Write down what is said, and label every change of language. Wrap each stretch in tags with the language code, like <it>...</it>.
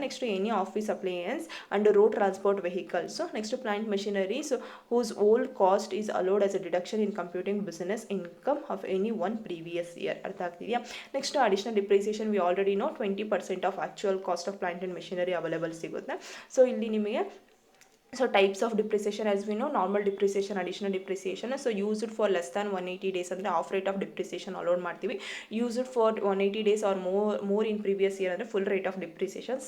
<en>Next any office appliances and road transport vehicles. Next plant machineries whose old cost is allowed as a deduction in computing business income of any one previous year.</en> <kn>ಅರ್ಥ ಆಗ್ತಿದೆಯಾ?</kn> <en>Next additional depreciation we already know 20% of actual cost of plant and machinery available ಸಿಗುತ್ತೆ.</en> <kn>So ಇಲ್ಲಿ ನಿಮಗೆ</kn> <en>So types of depreciation as we know, normal depreciation, additional depreciation. So used for less than 180 days ಅಂದರೆ half rate of depreciation allowed ಮಾಡ್ತೀವಿ. Used for 180 days or more in previous year ಅಂದರೆ full rate of depreciation.</en>